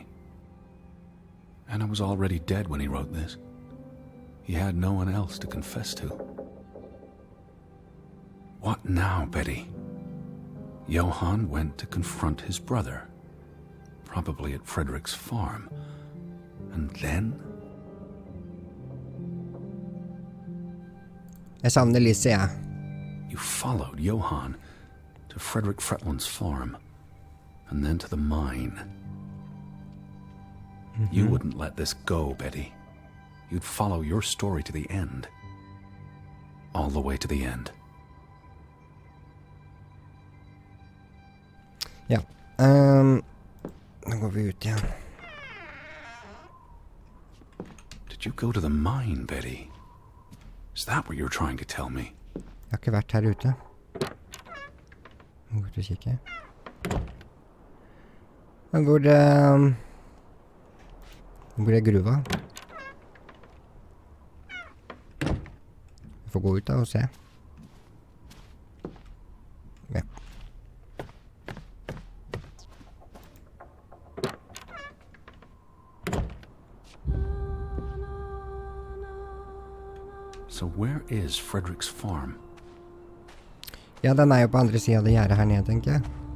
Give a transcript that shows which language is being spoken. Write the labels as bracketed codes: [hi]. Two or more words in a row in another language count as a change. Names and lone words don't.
[en] And I was already dead when he wrote this. He had no one else to confess to. What now, Betty? Johan went to confront his brother, probably at Frederick's farm. And then? [no] Jeg savner Lise, jeg. [en] You followed Johan to Frederick Fretland's farm, and then to the mine. You wouldn't let this go, Betty. You'd follow your story to the end. All the way to the end. [no] Ja. Da går vi ut igjen. [en] Did you go to the mine, Betty? Is that what you're trying to tell me? [no] Jeg har ikke vært her ute. Må gå ut og kikke. Hvor er gruva? Vi får gå ut da og se. Ja. [en] So where is Frederick's farm? [no] Ja, den er jo på andre siden av det gjerdet her nede, tenker jeg.